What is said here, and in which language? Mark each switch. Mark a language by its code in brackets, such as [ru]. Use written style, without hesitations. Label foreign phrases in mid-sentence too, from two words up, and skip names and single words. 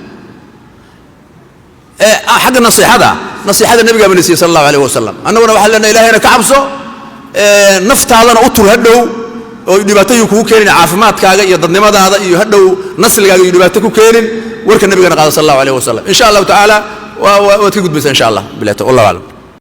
[so] xagga nasiixada nabiga banisiya [ar] صلى الله عليه وسلم [so] annaguna waxa leenahay ilaahayna ka cabso naftaadana u tur hadhow oo dhibaato uu kugu keenin caafimaadkaaga iyo dadnimadaada iyo hadhow nasligaaga iyo dhibaato ku keenin warka nabigana qaada [ar] صلى الله عليه وسلم إن شاء الله تعالى [so] wa ka gudbaysa [ar] إن شاء الله بالله تعالى